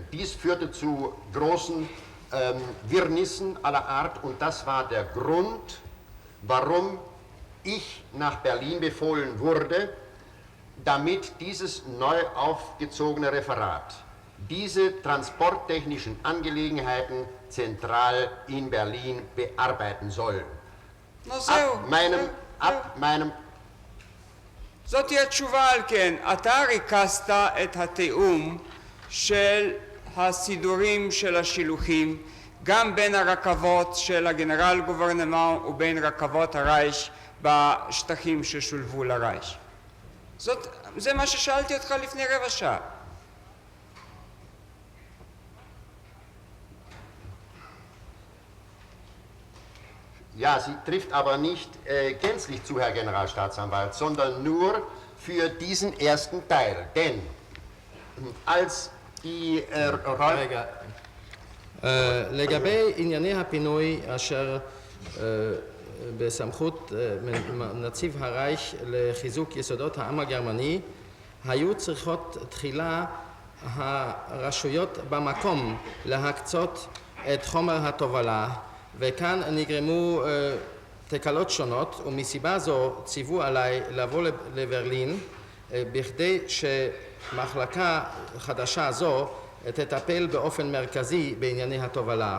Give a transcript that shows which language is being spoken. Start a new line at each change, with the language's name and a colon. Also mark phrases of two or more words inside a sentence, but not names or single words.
German: Dies führte zu großen Wirrnissen aller Art und das war der Grund, warum ich nach Berlin befohlen wurde, damit dieses neu aufgezogene Referat diese transporttechnischen Angelegenheiten zentral in Berlin bearbeiten soll. ab meinem
Hebrew: זאת היא התשובה על כן. אתה ריכזת את התיאום של הסידורים של השילוחים גם בין הרכבות של הגנרל גוברנמנט ובין רכבות הרייך בשטחים ששולבו לרייך. זה מה ששאלתי אותך לפני רבע שעה. Ja, sie trifft aber nicht gänzlich zu, Herr Generalstaatsanwalt, sondern nur für diesen ersten Teil. Denn als die רגע, לגבי ענייני הפינוי אשר בסמכות נציב הרייך לחיזוק יסודות העם הגרמני, היו צריכות תחילה הרשויות במקום להקצות את חומר התובלה, וכאן נגרמו תקלות שונות, ומסיבה זו ציוו עליי לבוא לברלין בכדי שמחלקה חדשה זו תטפל באופן מרכזי בענייני התובלה.